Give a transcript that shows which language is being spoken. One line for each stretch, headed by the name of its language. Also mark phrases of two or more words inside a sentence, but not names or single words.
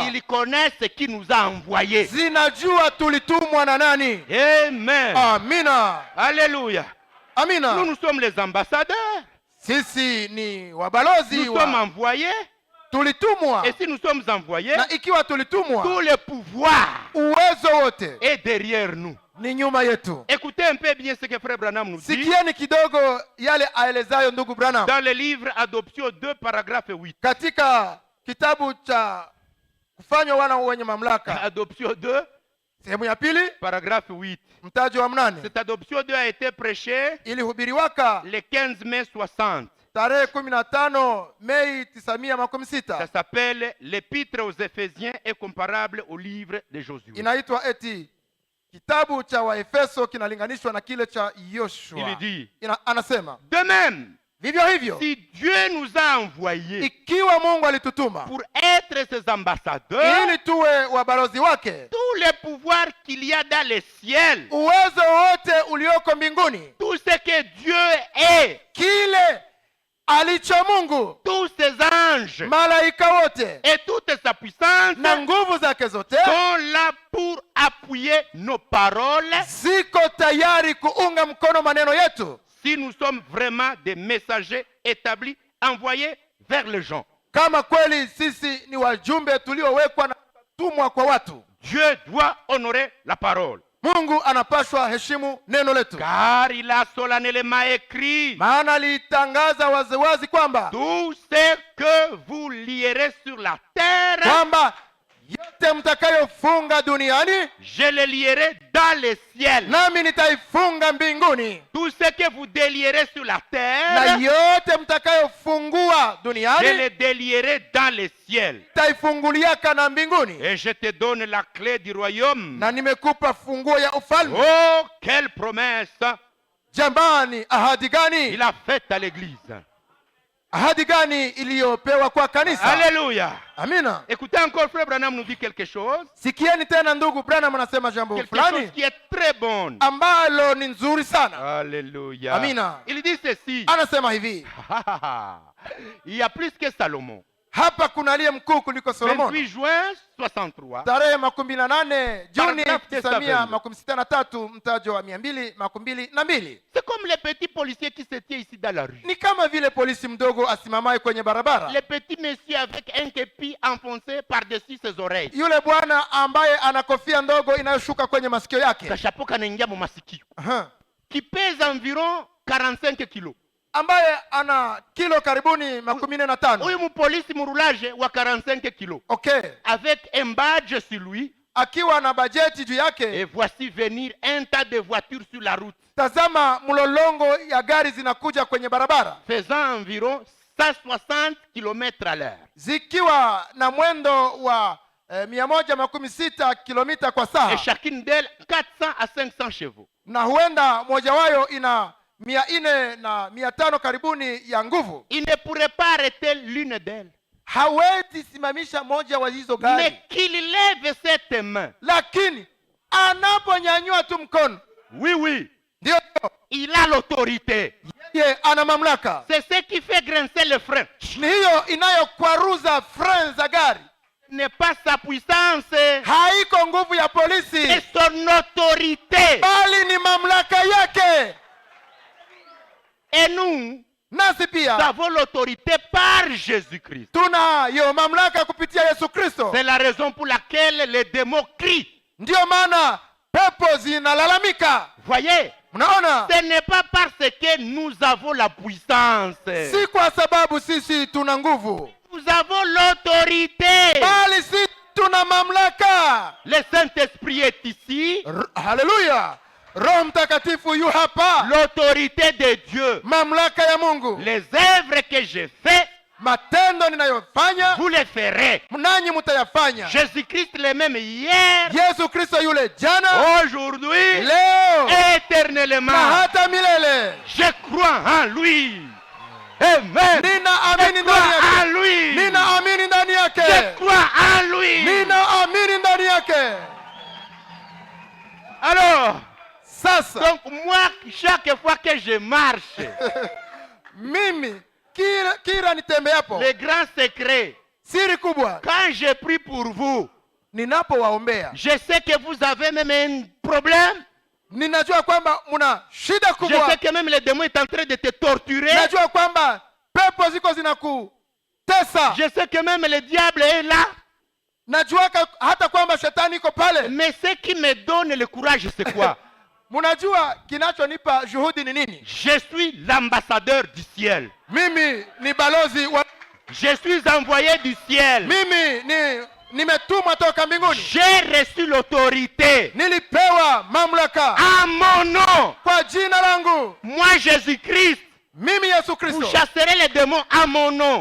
French: Ils connaissent qui nous a envoyés.
Swahili: zinajua tulitumwa na nani.
French: Amen.
Swahili: Amina,
French: Alléluia. Nous,
Swahili: amina.
French: nous sommes les ambassadeurs.
Swahili: Sisi ni wabalozi
French: Nous sommes
Swahili: wa,
French: envoyés.
Swahili: tulitumwa.
French: Et si nous sommes envoyés,
Swahili: Na ikiwa tulitumwa,
French: tout le pouvoir
Swahili: uwezo wote
French: est derrière nous.
Swahili: ni nyuma yetu.
French: Écoutez un peu bien ce que Frère Branham nous dit
Swahili: Sikieni kidogo yale aelezayo ndugu Branham
French: dans le livre Adoption 2, paragraphe 8.
Swahili: katika kitabu cha kufanywa wana wenye mamlaka,
French: Adoption 2,
Swahili: sehemu ya pili,
French: paragraphe 8.
Swahili: mtaji wa mnane.
French: Cette adoption 2 a été prêchée
Swahili: Ilihubiriwaka
French: le 15 mai 60.
Swahili: tarehe 15 Mei
French: Ça
Swahili: 1960.
French: s'appelle l'épître aux Éphésiens est comparable au livre de Josué.
Swahili: Inaitwa eti kitabu cha Waefeso kinalinganishwa na kile cha Yoshua.
French: Il dit,
Swahili: Anasema
French: de même,
Swahili: vivyo hivyo,
French: si Dieu nous a envoyés
Swahili: ikiwa Mungu alitutuma
French: pour être ses ambassadeurs,
Swahili: ili tuwe wabalozi wake,
French: tous les pouvoirs qu'il y a dans le ciel,
Swahili: uwezo wote ulioko mbinguni,
French: tout ce que Dieu est,
Swahili: kile alicho Mungu,
French: tous ses anges
Swahili: malaika wote
French: et toute sa puissance
Swahili: na nguvu zake zote
French: sont là pour appuyer nos paroles
Swahili: ziko tayari kuunga mkono maneno yetu,
French: si nous sommes vraiment des messagers établis, envoyés vers les gens.
Swahili: kama kweli sisi ni wajumbe tuliowekwa na kutumwa kwa watu.
French: Dieu doit honorer la parole.
Swahili: Mungu anapaswa heshimu neno letu,
French: Car il a solennellement écrit,
Swahili: maana alitangaza waziwazi kwamba
French: tout ce que vous lierez sur la terre,
Swahili: kwamba yote mtakayofunga duniani
French: je le lierai dans le ciel.
Swahili: nami nitaifunga mbinguni,
French: Tout ce que vous délierez sur la
Swahili: na
French: terre,
Swahili: yote mtakayofungua
French: je
Swahili: duniani
French: le délierai dans le ciel.
Swahili: nitaifunguliaka na mbinguni,
French: Et je te donne la clé du royaume.
Swahili: na nimekupa funguo ya ufalme.
French: Oh, quelle promesse
Swahili: Jamani, ahadi gani
French: il a faite à l'église.
Swahili: ahadi gani iliyopewa kwa kanisa?
French: Alléluia.
Swahili: Amina.
French: Écoutez encore, frère Branham nous dit quelque chose.
Swahili: Sikieni tena ndugu Branham anasema jambo
French: Quelque chose
Swahili: fulani
French: qui est très bon.
Swahili: ambalo ni nzuri sana.
French: Alléluia.
Swahili: Amina.
French: Il dit ceci.
Swahili: Anasema hivi,
French: Il y a plus que Salomon.
Swahili: hapa kuna aliye mkuu kuliko
French: 28
Swahili: Solomoni.
French: juin 63.
Swahili: Tarehe 18 Juni
French: Paragraphe
Swahili: 1963, mtajo wa 222.
French: C'est comme les petits policiers qui se tiennent ici dans la rue.
Swahili: Ni kama vile polisi mdogo asimamaye kwenye barabara.
French: Les petits messieurs avec un képi enfoncé par-dessus ses oreilles.
Swahili: Yule bwana ambaye ana kofia ndogo inayoshuka kwenye masikio yake. Kachapeau kanaingia mu masikio. Aha.
French: Qui pèse environ 45 kilos.
Swahili: Ambaye ana kilo karibuni 45. Huyu mupolisi murulaje wa 45 kilos. Okay.
French: Avec un badge sur lui.
Swahili: Akiwa na bajeti juu
French: Et
Swahili: yake.
French: voici venir un tas de voitures sur la route.
Swahili: Tazama mlolongo ya gari zinakuja kwenye barabara.
French: Faisant environ 160 km à l'heure.
Swahili: Zikiwa na mwendo wa 160 kilomita kwa saa.
French: Et chacune d'elles 400 à 500 chevaux.
Swahili: Na huenda moja wayo ina 400 na 500 karibuni ya nguvu.
French: Il ne pourrait pas arrêter l'une d'elles.
Swahili: Hawezi simamisha moja wa hizo
French: Mais
Swahili: gari.
French: qu'il lève cette main.
Swahili: Lakini anaponyanyua tu mkono,
French: Oui, oui.
Swahili: ndio
French: Il a l'autorité.
Swahili: yeye ana mamlaka.
French: C'est ce qui fait grincer le frein.
Swahili: Ni hiyo inayokwaruza frein za gari.
French: N'est pas sa puissance.
Swahili: Haiko nguvu ya polisi,
French: C'est son autorité.
Swahili: bali ni mamlaka yake.
French: Et nous
Swahili: Nasi pia
French: avons l'autorité par Jésus-Christ.
Swahili: tunayo mamlaka kupitia Yesu Kristo.
French: C'est la raison pour laquelle les démons crient.
Swahili: Ndiyo maana pepo zinalalamika.
French: Voyez,
Swahili: Mnaona?
French: ce n'est pas parce que nous avons la puissance.
Swahili: Si kwa sababu sisi tuna nguvu,
French: Nous avons l'autorité.
Swahili: bali sisi tuna mamlaka.
French: Le Saint-Esprit est ici.
Swahili: Haleluya! Roho Mtakatifu yu hapa.
French: L'autorité de Dieu.
Swahili: Mamlaka ya Mungu.
French: Les œuvres que je fais,
Swahili: Matendo ninayofanya
French: vous les ferez.
Swahili: nanyi mutayafanya.
French: Jésus-Christ le même hier,
Swahili: Yesu Kristo yule jana,
French: aujourd'hui,
Swahili: leo na
French: éternellement.
Swahili: hata milele.
French: Je crois en lui. Amen.
Swahili: Ninaamini
French: Je
Swahili: ndani
French: crois en
Swahili: yake.
French: lui.
Swahili: Ninaamini ndani
French: Je
Swahili: yake.
French: crois en lui.
Swahili: Ninaamini ndani yake.
French: Alors,
Swahili: Sasa
French: donc moi, chaque fois que je marche,
Swahili: mimi kila nitembeapo,
French: le grand secret,
Swahili: siri kubwa,
French: quand je prie pour vous,
Swahili: ninapowaombea,
French: je sais que vous avez même un problème.
Swahili: ninajua kwamba muna shida
French: Je
Swahili: kubwa.
French: sais que même le démon est en train de te torturer.
Swahili: Najua kwamba pepo ziko zinakutesa.
French: Je sais que même le diable est là.
Swahili: Najua hata kwamba shetani iko pale.
French: Mais ce qui me donne le courage, c'est quoi?
Swahili: Munajua kinachonipa juhudi ni nini?
French: Je suis l'ambassadeur du ciel.
Swahili: Mimi ni balozi wa,
French: Je suis envoyé du ciel.
Swahili: mimi nimetumwa toka mbinguni.
French: J'ai reçu l'autorité
Swahili: Nilipewa mamlaka
French: en mon nom.
Swahili: kwa jina langu.
French: Moi, Jésus-Christ,
Swahili: Mimi Yesu
French: vous
Swahili: Kristo.
French: chasserez les démons en mon nom.